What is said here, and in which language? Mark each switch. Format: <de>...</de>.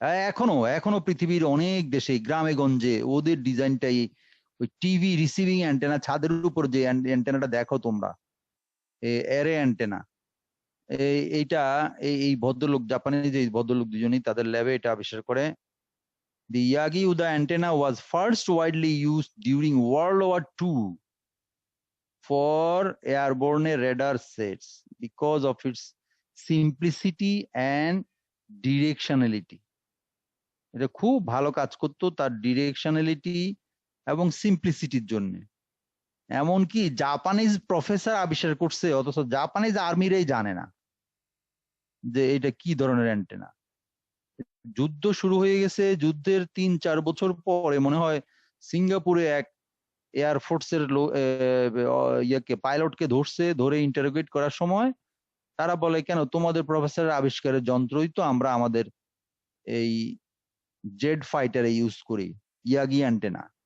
<bn>এখনো এখনো পৃথিবীর অনেক দেশে গ্রামে গঞ্জে ওদের ডিজাইনটাই, ওই টিভি রিসিভিং অ্যান্টেনা ছাদের উপর যে অ্যান্টেনাটা দেখো তোমরা, এরে অ্যান্টেনা, এইটা এই ভদ্রলোক জাপানের যে ভদ্রলোক দুজনেই তাদের ল্যাবে এটা আবিষ্কার করে।</bn> <en>The Yagi Uda antenna was first widely used during World War II for airborne radar sets because of its simplicity and directionality.</en> <bn>এটা খুব ভালো কাজ করতো তার ডিরেকশনালিটি এবং সিম্পলিসিটির জন্য। এমনকি জাপানিজ প্রফেসর আবিষ্কার করছে, অথচ জাপানিজ আর্মিরাই জানে না যে এটা কি ধরনের অ্যান্টেনা। যুদ্ধ শুরু হয়ে গেছে, যুদ্ধের 3-4 বছর পরে মনে হয় সিঙ্গাপুরে এক এয়ারফোর্সের ইয়েকে পাইলটকে ধরছে, ধরে ইন্টারোগেট করার সময় তারা বলে, কেন তোমাদের প্রফেসরের আবিষ্কারের যন্ত্রই তো আমরা আমাদের এই জেড ফাইটারে ইউজ করি, ইয়াগি অ্যান্টেনা।</bn>